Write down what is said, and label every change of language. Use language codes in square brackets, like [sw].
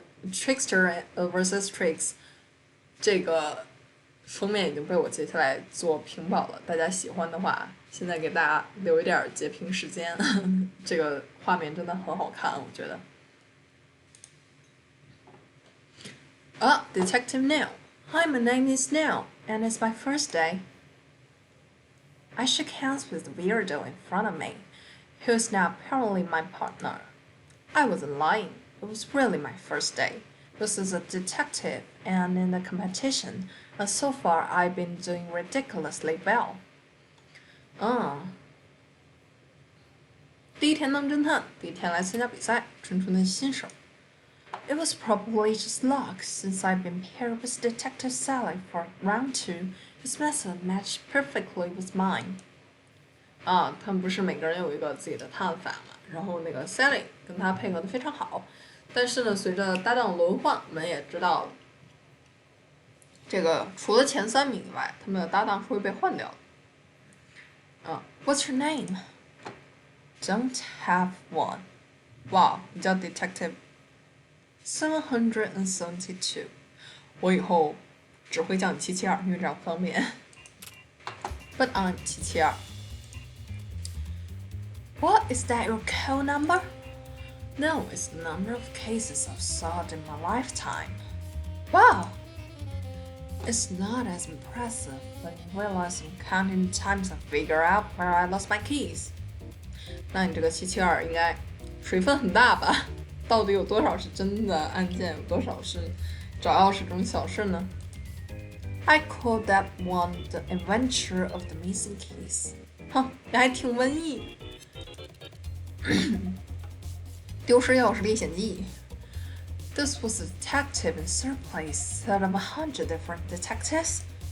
[zh] Trickster vs Tricks 这个封面已经被我截下来做屏保了，大家喜欢的话，现在给大家留一点截屏时间。这个画面真的很好看，我觉得。 [en] Detective Neil. Hi, my name is Neil, and it's my first day. I shook hands with the weirdo in front of me, who is now apparently my partner. I wasn't lying. It was really my first day. This is a detective, and in the competition, and so far I've been doing ridiculously well. [zh] 第一天当侦探，第一天来参加比赛，纯纯的新手。 [en] It was probably just luck, since I've been paired with Detective Sally for round 2. His method matched perfectly with mine. [zh] 他们不是每个人有一个自己的探法嘛？然后那个 Sally 跟他配合的非常好，但是呢，随着搭档轮换，我们也知道，这个除了前3名以外，他们的搭档是会被换掉的。 [en] What's your name? Don't have one. [zh] Wow, 你叫 Detective 772。我以后只会叫你772，因为这样方便。 [en] But I'm 772。 What, is that your code number? No, it's the number of cases I've solved in my lifetime. Wow! It's not as impressive when you realize I'm counting the times I figure out where I lost my keys. [zh] 那你这个772应该水分很大吧？到底有多少是真的案件，有多少是找钥匙这种小事呢？ [en] I call that one the adventure of the missing keys. [zh] 哼，你还挺文艺。丢失钥匙历险记。 [en] This was a detective in third place out of 100 different detectives.